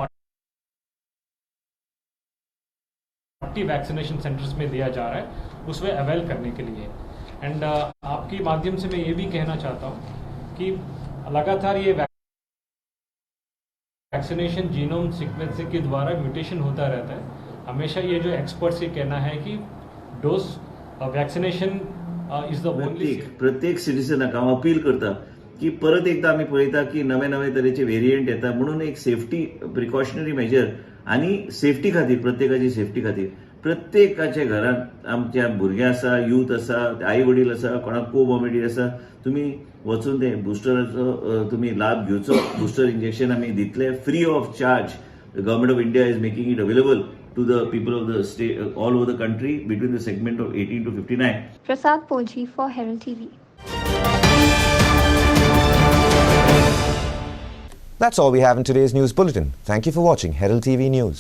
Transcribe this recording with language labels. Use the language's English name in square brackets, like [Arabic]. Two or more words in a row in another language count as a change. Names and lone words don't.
[Hindi] 40 [English] vaccination centers [Hindi] में दिया जा रहा है उसमें अवेल करने के लिए एंड आपके माध्यम से मैं ये भी कहना चाहता हूँ कि लगातार ये वैक्सीनेशन [English] genome sequencing [Hindi] के द्वारा म्यूटेशन होता रहता है। हमेशा ये जो एक्सपर्ट्स ये कहना है कि [English] dose vaccination is the only [Konkani] प्रत्येक सिटीजनाक हांव अपील करता की परत एकदा आमी पळयता की नवे नवे तरेचे व्हेरियंट येता म्हणून एक [English] safety precautionary measure [Konkani] आणि सेफ्टी खातीर प्रत्येकाची सेफ्टी खातीर प्रत्येकाच्या घरात आमच्या भुरगे आसा यूथ आसा आई वडील आसा कोणाक कोमॉर्बिडिटी आसा तुम्ही वचून ते बुस्टराचो तुम्ही लाभ घेवचो [English] booster injection [Konkani] आमी दितले [English] free of charge government of India is making it available to the people of the state all over the country between the segment of 18 to 59. Prasad Polji for Herald TV. That's all we have in today's news bulletin. Thank you for watching Herald TV News.